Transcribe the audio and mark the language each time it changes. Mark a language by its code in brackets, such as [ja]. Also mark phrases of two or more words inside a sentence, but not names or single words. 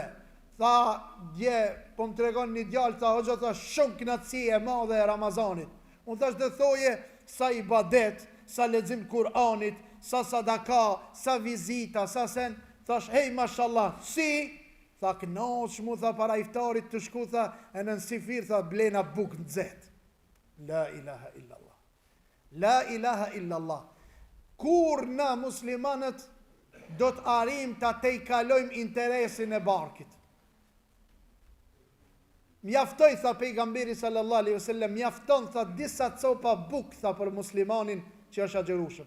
[sq] Tha, dje, po më tregon një djalë, tha, hoxha, tha, shumë knatësi e madhe e Ramazanit. Unë thash dhe thoje, sa ibadet, sa lexim Kur'anit, sa sadaka, sa vizita, sa sen, thash, hej, mashallah, si? Tha, knoq mu, tha, para iftarit të shku, tha, e në sifir, tha, blena buk në zet. [ar] لا إله إلا الله. لا إله إلا الله. [sq] Kur na muslimanët do të arim të te i kalojmë interesin e barkit. Mjaftoj, tha pejgamberi [ar] صلى الله عليه وسلم, [sq] mjafton, tha, disa copa buk, tha, për muslimanin që është agjerushëm.